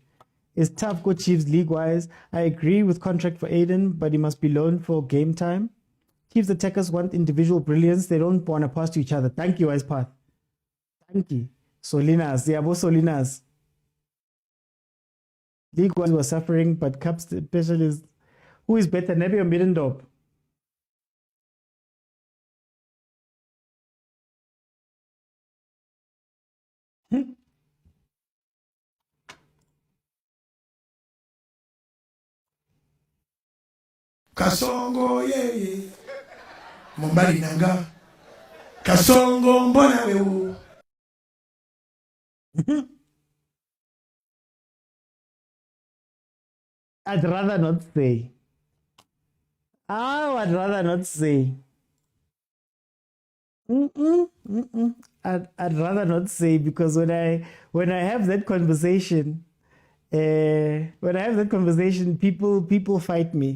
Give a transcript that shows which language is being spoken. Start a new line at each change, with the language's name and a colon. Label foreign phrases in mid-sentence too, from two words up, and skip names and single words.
English: It's tough go Chiefs league-wise. I agree with contract for Aiden, but he must be loaned for game time. Chiefs attackers want individual brilliance. They don't want to pass to each other. Thank you, Icepath. Thank you. Solinas. Yabo Solinas. League-wise were suffering, but Cup specialists. Who is better, Nebi or Middendorp?
Lingala: Kasongo ye Mombali nanga Kasongo
Swahili: mbona wewe.
English: I'd rather not say. I'd rather not say. I'd rather not say, because when I have that conversation, people fight me.